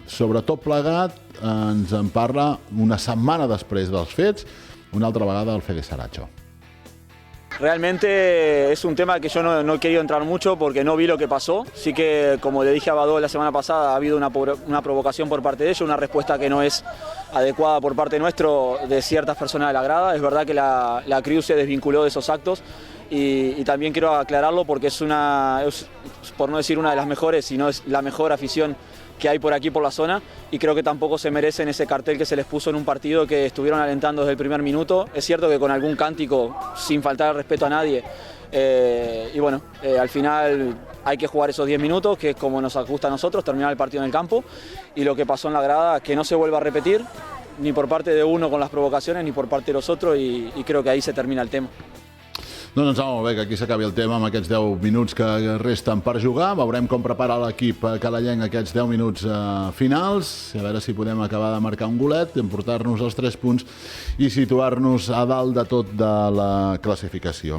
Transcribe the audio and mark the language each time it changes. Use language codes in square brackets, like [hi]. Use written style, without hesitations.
[ca] Sobre tot plegat, ens en parla una setmana després dels fets, una altra vegada el Fede Saracho. [es] Realmente es un tema que yo no he querido entrar mucho porque no vi lo que pasó. Sí que, como le dije a Badó la semana pasada, ha habido una provocación por parte de ellos, una respuesta que no es adecuada por parte nuestro de ciertas personas de la grada. Es verdad que la CRIU se desvinculó de esos actos y también quiero aclararlo porque es, por no decir una de las mejores, sino es la mejor afición que hay por aquí, por la zona, y creo que tampoco se merecen ese cartel que se les puso en un partido que estuvieron alentando desde el primer minuto. Es cierto que con algún cántico, sin faltar el respeto a nadie, y bueno, al final hay que jugar esos 10 minutos, que es como nos gusta a nosotros, terminar el partido en el campo, y lo que pasó en la grada, que no se vuelva a repetir, ni por parte de uno con las provocaciones, ni por parte de los otros, y creo que ahí se termina el tema. [ca] Doncs em sembla molt bé que aquí s'acabi el tema amb aquests 10 minuts que resten per jugar. Veurem com prepara l'equip calellenc aquests 10 minuts finals, a veure si podem acabar de marcar un golet, emportar-nos els 3 punts i situar-nos a dalt de tot de la classificació.